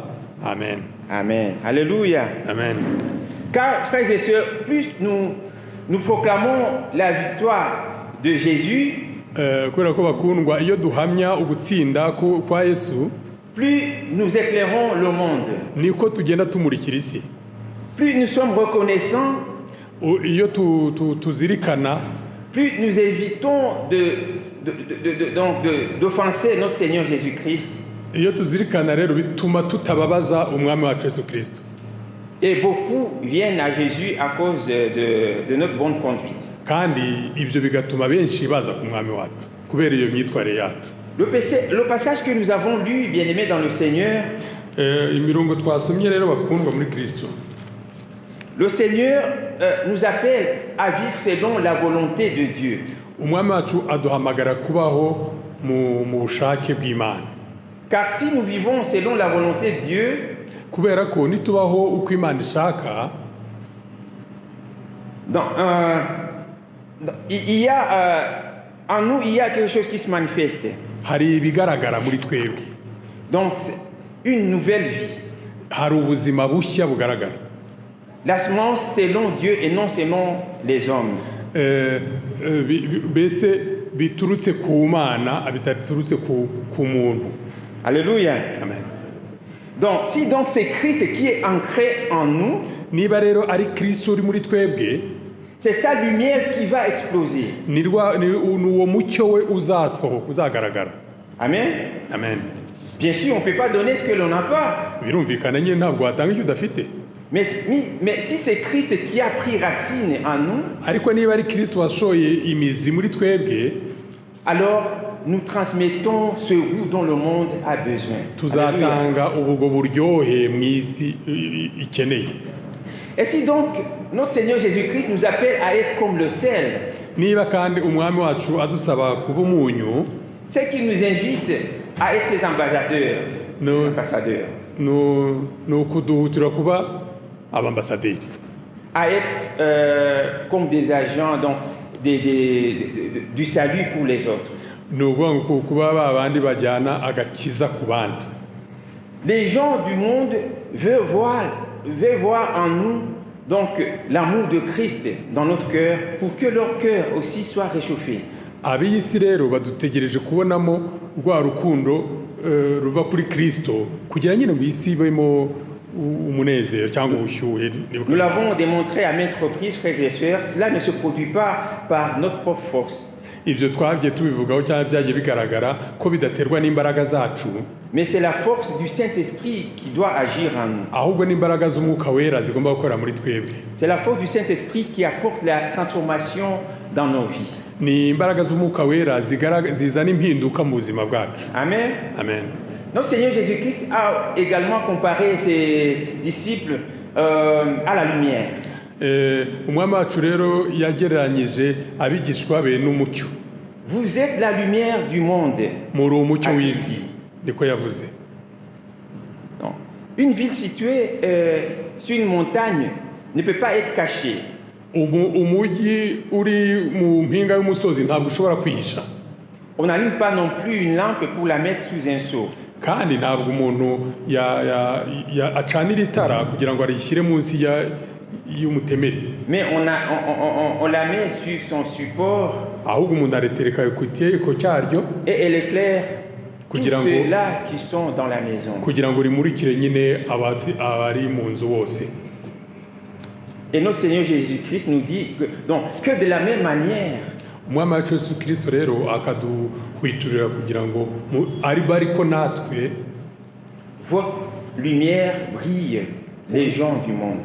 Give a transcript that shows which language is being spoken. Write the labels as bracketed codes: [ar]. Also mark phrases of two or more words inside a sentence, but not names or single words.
[fr] Amen. Amen. Alléluia. Amen. Car, frères et sœurs, plus nous proclamons la victoire de Jésus, [rw] kubera ko bakundwa iyo duhamya ugutsinda kwa Yesu, [fr] plus nous éclairons le monde. [rw] Niko tugenda tumurikira isi. [fr] Plus nous sommes reconnaissants, [rw] iyo tuzirikana, [fr] plus nous évitons d'offenser notre Seigneur Jésus-Christ. [rw] Iyo tuzirikana rero bituma tutababaza umwami wacu Yesu Kristo. [fr] Et beaucoup viennent à Jésus à cause de notre bonne conduite. [rw] Kandi ibyo bigatuma benshi baza ku mwami wacu kubera iyo myitwarire yacu. [fr] Le passage que nous avons lu, bien-aimés dans le Seigneur, [rw] imirongo twasomye rero bakundwa muri Kristo. [fr] Le Seigneur nous appelle à vivre selon la volonté de Dieu. [rw] Umwami wacu aduhamagara kubaho mu bushake bw'Imana. [fr] Car si nous vivons selon la volonté de Dieu, [rw] kubera ko nitubaho uko Imana ishaka, [fr] il y a en nous il y a quelque chose qui se manifeste. [rw] Hari ibigaragara muri twebwe. [fr] Donc c'est une nouvelle vie. [rw] Hari ubuzima bushya bugaragara. [fr] La semence selon Dieu et non selon les hommes. [rw] Bese biturutse ku Mana abitaturutse ku muntu. [fr] Alléluia. Amen. Donc si c'est Christ qui est ancré en nous, [rw] niba rero ari Kristo uri muri twebwe, [fr] c'est sa lumière qui va exploser. [rw] Ni uwo mucyo we uzagaragara. Amen. Amen. [fr] Bien sûr, on ne peut pas donner ce que l'on n'a pas. [rw] Birumvikana nyine ntabwo watanga icyo udafite. [fr] Mais si c'est Christ qui a pris racine en nous, [rw] ariko niba ari Kristo washoye imizi muri twebwe, [fr] alors nous transmettons ce goût dont le monde a besoin. [rw] Tuzatanga ubwo buryohe mu isi ikeneye. [fr] Et si donc notre Seigneur Jésus-Christ nous appelle à être comme le sel, [rw] niba kandi umwami wacu adusaba kuba umunyu, [fr] c'est qu'il nous invite à être ses ambassadeurs. [rw] No kuduhutira kuba abambasaderi. [fr] À être comme des agents, donc du salut pour les autres. [rw] ni ukuvuga ngo kuba ba bandi bajyana agakiza ku bandi. [fr] Les gens du monde veulent voir en nous donc l'amour de Christ dans notre cœur pour que leur cœur aussi soit réchauffé. [rw] Ab'iyi si rero badutegereje kubonamo rwa rukundo ruva kuri Kristo kugira nyine ngo isi ibemo umunezero cyangwa ubushyuhe. [fr] Nous l'avons démontré à maintes reprises, frères et sœurs, cela ne se produit pas par notre propre force. [rw] Ibyo twabye tubivugaho cyangwa byagiye bigaragara ko bidaterwa n'imbaraga zacu, [fr] mais c'est la force du Saint-Esprit qui doit agir en nous. [rw] ahubwo n'imbaraga z'umwuka wera zigomba gukora muri twebwe. [fr] C'est la force du Saint-Esprit qui apporte la transformation dans nos vies. [rw] Ni imbaraga z'umwuka wera zizana impinduka mu buzima bwacu. Amen. Amen. [fr] Notre Seigneur Jésus-Christ a également comparé ses disciples à la lumière. [rw] Umwami wacu rero yagereranyije abigishwa be n'umucyo. [fr] Vous êtes la lumière du monde. [rw] Muri umucyo w'isi niko yavuze. [fr] Une ville située sur une montagne ne peut pas être cachée. [rw] Umujyi uri mu mpinga y'umusozi ntabwo ushobora kwihisha. [fr] On n'allume pas non plus une lampe pour la mettre sous un seau. [rw] Kandi ntabwo umuntu acanira itara kugira ngo arishyire munsi y'umutemeri. [fr] Mais on la met sur son support. [rw] Ahubwo umuntu aritereka ku cyaryo. [fr] Et elle éclaire tous ceux-là qui sont dans la maison. [rw] Kugira ngo rimurikire nyine abari mu nzu bose. [fr] Et notre Seigneur Jésus-Christ nous dit que de la même manière, [rw] umwami wacu Yesu Kristo rero akaduhwiturira kugira ngo ariko natwe [fr] votre lumière brille les gens du monde.